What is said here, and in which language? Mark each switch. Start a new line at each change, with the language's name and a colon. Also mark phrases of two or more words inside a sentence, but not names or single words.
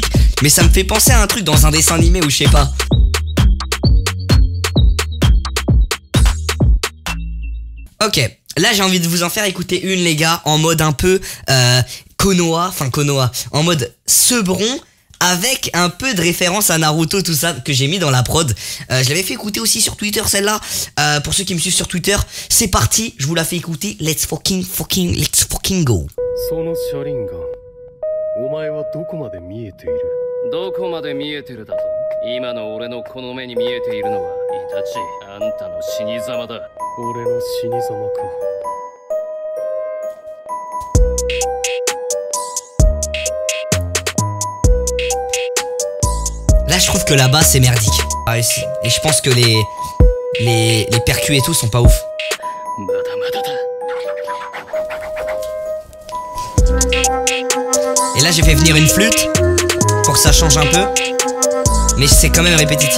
French: Mais ça me fait penser à un truc dans un dessin animé ou je sais pas. Ok, là j'ai envie de vous en faire écouter une les gars, en mode un peu Konoha, en mode Sebron, avec un peu de référence à Naruto, tout ça, que j'ai mis dans la prod. Je l'avais fait écouter aussi sur Twitter celle-là, pour ceux qui me suivent sur Twitter, c'est parti, je vous la fais écouter,
English: let's fucking go.
Japanese: どこまで見えてるだと。今の俺のこの目に見えているのはイタチ、あんたの死に様だ。俺の死に様か。
French: Là je trouve que la basse c'est merdique. Et je pense que les percus et tout sont pas ouf. Et là j'ai fait venir une flûte pour que ça change un peu, mais c'est quand même répétitif.